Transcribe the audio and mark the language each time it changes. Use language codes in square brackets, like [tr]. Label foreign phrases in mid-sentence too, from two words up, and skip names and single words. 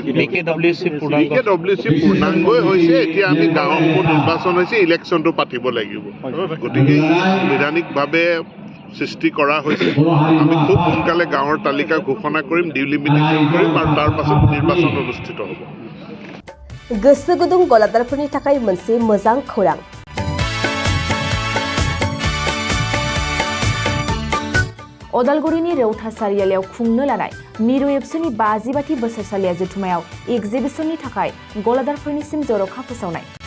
[as] BKWC পূৰ্ণাংগই হৈছে এতিয়া আমি গাঁৱৰ নিৰ্বাচন হৈছে ইলেকশ্যনটো পাতিব লাগিব গতিকে সাংবিধানিকভাৱে সৃষ্টি কৰা হৈছে আমি খুব সোনকালে গাঁৱৰ তালিকা ঘোষণা কৰিম ডিলিমিটেশ্যন কৰিম আৰু তাৰ পাছত নিৰ্বাচন অনুষ্ঠিত হ'ব [brx] गोसो गुदुं गलादारफोरनि थाखाय मोनसे मोजां खौरां अदालगुरिनि रौता सारियालियाव खुंनो लानाय मिरु एबसुनि 50 बोसोरसालिया जथुमायाव एक्जिबिशननि थाखाय गलादारफोरनिसिम जर'खा फोसावनाय